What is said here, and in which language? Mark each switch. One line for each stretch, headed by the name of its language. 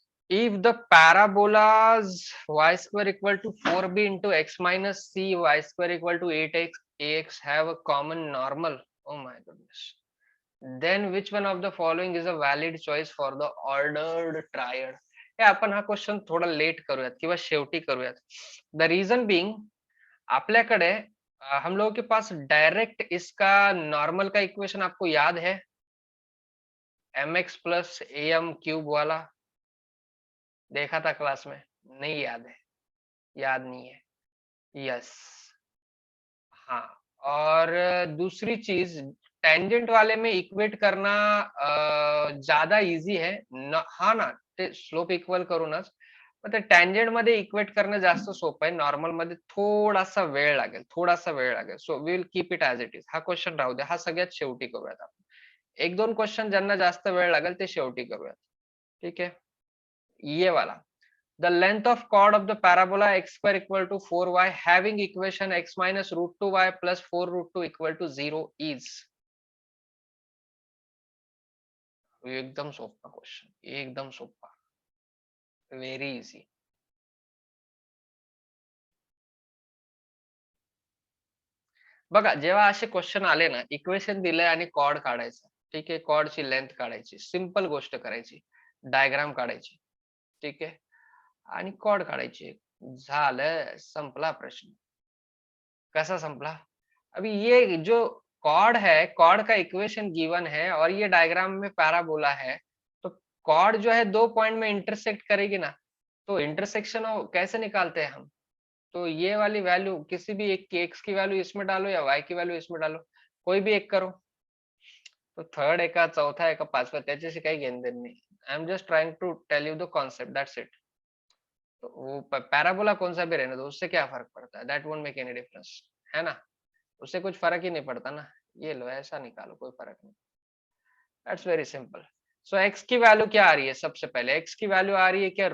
English: If the parabolas y square equal to 4b into x minus c y square equal to 8x ax have a common normal, oh my goodness, then which one of the following is a valid choice for the ordered triad?
Marathi: हे आपण हा question थोडा late करूयात किंवा शेवटी करूयात.
English: the reason being
Marathi: आपल्याकडे
Hindi: हम लोगों के पास डायरेक्ट इसका नॉर्मल का इक्वेशन आपको याद है, mx प्लस am क्यूब वाला देखा था क्लास में? नहीं याद है? याद नहीं है? यस। हाँ, और दूसरी चीज टेंजेंट वाले में इक्वेट करना ज्यादा इझी
Marathi: आहे हा ना, ते स्लोप इक्वल करूनच, पण ते टँजेंट मध्ये इक्वेट करणं जास्त सोपं आहे. नॉर्मल मध्ये थोडासा वेळ लागेल.
English: So we will keep it as it is.
Marathi: हा क्वेश्चन राहू द्या, हा सगळ्यात शेवटी करूयात आपण. एक दोन क्वेश्चन ज्यांना जास्त वेळ लागेल ते शेवटी करूयात. ठीक आहे,
Hindi: ये वाला.
English: The length of chord of the parabola x square equal to 4y having equation x minus root 2y plus 4 root 2 equal to 0 is.
Marathi: एकदम सोपा क्वेश्चन, एकदम सोपा, व्हेरी इझी. बघा जेव्हा असे क्वेश्चन आले ना, इक्वेशन दिलंय आणि कॉर्ड काढायचा. ठीक आहे, कॉर्डची लेंथ काढायची, सिंपल गोष्ट करायची, डायग्राम काढायची. ठीक आहे, आणि कॉर्ड काढायची. झालं, संपला प्रश्न.
Hindi: कैसा संपला? अभी ये जो कॉर्ड है, कॉर्ड का इक्वेशन गिवन है और ये डायग्राम में पैराबोला है, तो कॉर्ड जो है 2 पॉइंट में इंटरसेक्ट करेगी ना, तो इंटरसेक्शन कैसे निकालते हैं हम? तो ये वाली वैल्यू किसी भी एक की एक्स की वैल्यू इसमें डालो या वाई की वैल्यू इसमें डालो, कोई भी एक करो.
Marathi: तो थर्ड है का चौथा है का पांचवा त्याच्याशी काही घेणं देणं नाही.
English: I am just trying to tell you the concept, that's it.
Hindi: तो वो पैराबोला कौन सा भी रहने दो, उससे क्या फर्क पड़ता है?
English: that won't make any difference,
Hindi: है ना? उससे कुछ फर्क ही नहीं पड़ता ना. ये लो ऐसा निकालो, कोई फर्क नहीं.
English: That's very simple.
Hindi: So x की वैल्यू क्या आ रही है? सबसे पहले एक्स की वैल्यू आ रही है क्या?